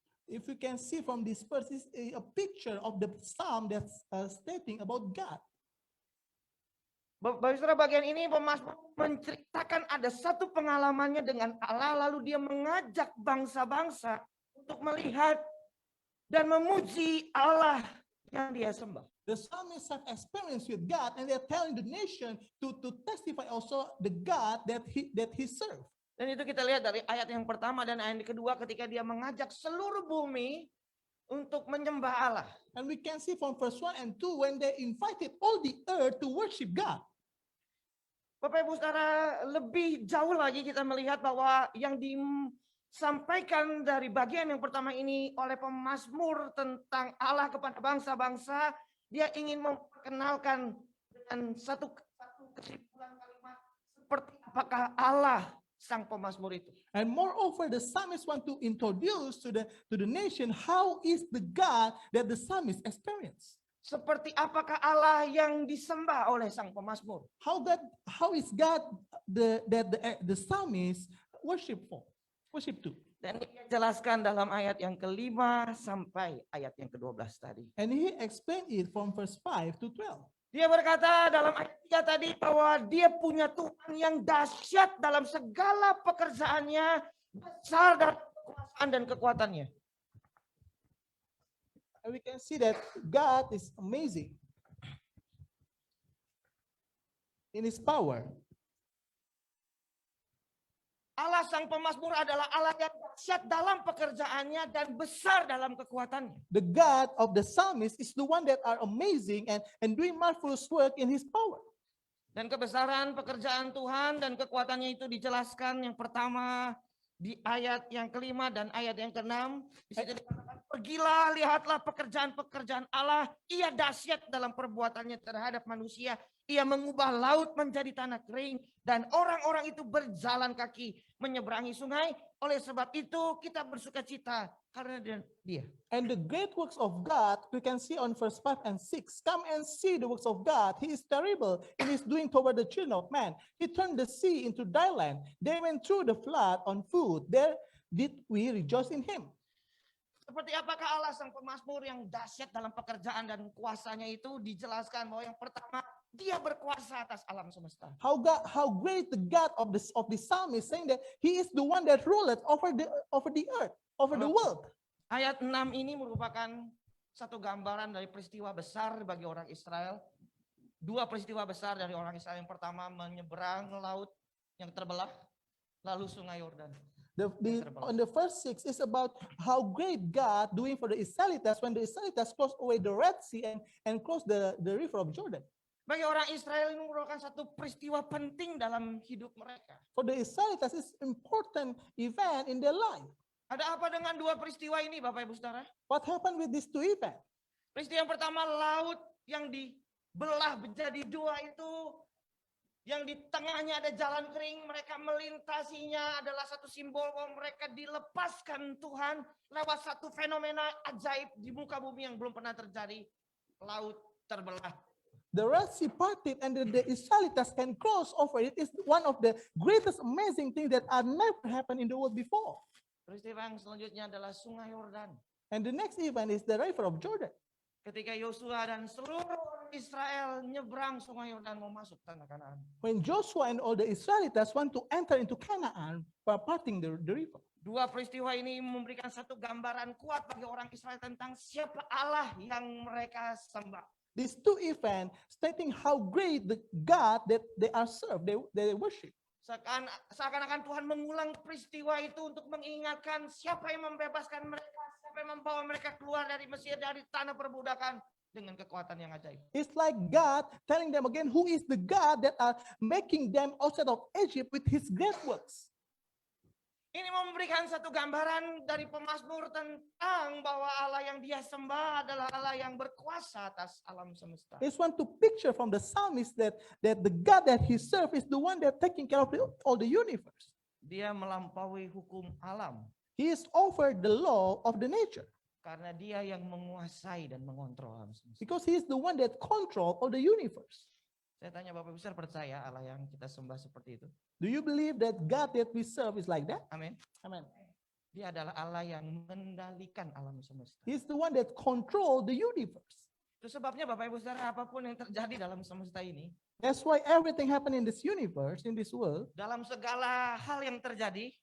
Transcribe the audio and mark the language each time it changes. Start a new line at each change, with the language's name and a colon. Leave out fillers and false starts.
English: If you can see from this verse, is a picture of the psalm that's stating about God.
Indonesian: Bapak Saudara, bagian ini pemazmur menceritakan ada satu pengalamannya dengan Allah, lalu dia mengajak bangsa-bangsa untuk melihat dan memuji Allah yang dia sembah.
English: The psalmists have experience with God and they're telling the nation to testify also the God that he served.
Indonesian: Dan itu kita lihat dari ayat yang pertama dan ayat yang kedua ketika dia mengajak seluruh bumi untuk menyembah Allah.
English: And we can see from verse 1 and 2 when they invited all the earth to worship God.
Indonesian: Bapak Ibu Saudara, lebih jauh lagi kita melihat bahwa yang disampaikan dari bagian yang pertama ini oleh pemazmur tentang Allah kepada bangsa-bangsa, dia ingin memperkenalkan dengan satu kesimpulan kalimat seperti apakah Allah sang pemazmur itu.
English: And moreover, the psalmist want to introduce to the nation how is the God that the psalmist experience.
Indonesian: Seperti apakah Allah yang disembah oleh sang pemazmur?
English: How is God the psalmist worship to?
Indonesian: Dan dia jelaskan dalam ayat yang ke-5 sampai ayat yang ke-12 tadi.
English: And he explained it from verse 5 to 12.
Indonesian: Dia berkata dalam ayat 3 tadi bahwa dia punya Tuhan yang dahsyat dalam segala pekerjaannya, besar dalam kekuasaan dan kekuatannya.
English: And we can see that God is amazing in his power.
Indonesian: Allah sang pemazmur adalah Allah yang dahsyat dalam pekerjaannya dan besar dalam kekuatannya.
English: The God of the psalmist is the one that are amazing and doing marvelous work in his power.
Indonesian: Dan kebesaran pekerjaan Tuhan dan kekuatannya itu dijelaskan yang pertama di ayat yang ke-5 dan ayat yang ke-6. Di situ dikatakan, pergilah, lihatlah pekerjaan-pekerjaan Allah. Ia dahsyat dalam perbuatannya terhadap manusia. Ia mengubah laut menjadi tanah kering. Dan orang-orang itu berjalan kaki menyeberangi sungai. Oleh sebab itu kita bersuka cita karena dia.
English: And the great works of God, we can see on verse 5 and 6. Come and see the works of God. He is terrible in his doing toward the children of man. He turned the sea into dry land. They went through the flood on foot. There did we rejoice in him.
Indonesian: Seperti apakah Allah sang pemazmur yang dahsyat dalam pekerjaan dan kuasanya itu dijelaskan bahwa yang pertama dia berkuasa atas alam semesta.
English: How great the God of the psalmist, saying that he is the one that ruleth over the earth, over the world.
Indonesian: Ayat 6 ini merupakan satu gambaran dari peristiwa besar bagi orang Israel. dua peristiwa besar dari orang Israel. Yang pertama menyeberang laut yang terbelah, lalu sungai Yordan.
English: On the first 6 is about how great God doing for the Israelites when the Israelites crossed away the Red Sea and crossed the river of Jordan.
Indonesian: Bagi orang Israel ini merupakan satu peristiwa penting dalam hidup mereka.
English: For the Israelites, it's important event in their life.
Indonesian: Ada apa dengan dua peristiwa ini, Bapak Ibu Saudara?
English: What happened with these two events?
Indonesian: Peristiwa yang pertama, laut yang dibelah menjadi dua itu, yang di tengahnya ada jalan kering, mereka melintasinya adalah satu simbol bahwa mereka dilepaskan Tuhan lewat satu fenomena ajaib di muka bumi yang belum pernah terjadi. Laut terbelah.
English: The Red Sea parted and the Israelites can cross over it is one of the greatest amazing things that had never happened in the world before.
Indonesian: Peristiwa yang selanjutnya adalah sungai Yordan.
English: And the next event is the river of Jordan.
Indonesian: Ketika Yosua dan seluruh orang Israel nyebrang sungai Yordan mau masuk tanah Kanaan.
English: When Joshua and all the Israelites want to enter into Canaan by parting the river.
Indonesian: Dua peristiwa ini memberikan satu gambaran kuat bagi orang Israel tentang siapa Allah yang mereka sembah.
English: These two events stating how great the God that they are served, they worship.
Indonesian: Seakan-akan Tuhan mengulang peristiwa itu untuk mengingatkan siapa yang membebaskan mereka, siapa yang membawa mereka keluar dari Mesir, dari tanah perbudakan dengan kekuatan yang ajaib.
English: It's like God telling them again who is the God that are making them outside of Egypt with his great works.
Indonesian: Ini memberikan satu gambaran dari pemazmur tentang bahwa Allah yang dia sembah adalah Allah yang berkuasa atas alam semesta.
English: It's one to picture from the psalmist that the God that he serves is the one that taking care of all the universe.
Indonesian: Dia melampaui hukum alam
English: He is over the law of the nature
Indonesian: karena dia yang menguasai dan mengontrol alam semesta.
English: because he is the one that control all the universe.
Indonesian: Saya tanya Bapak Ibu Saudara, percaya Allah yang kita sembah seperti itu?
English: Do you believe that God that we serve is like that?
Indonesian: Amin.
English: Amen.
Indonesian: Dia adalah Allah yang mengendalikan alam semesta.
English: He's the one that control the universe.
Indonesian: Itu sebabnya Bapak Ibu Saudara, apapun yang terjadi dalam semesta ini,
English: That's why everything happen in this universe, in this world,
Indonesian: dalam segala hal yang terjadi,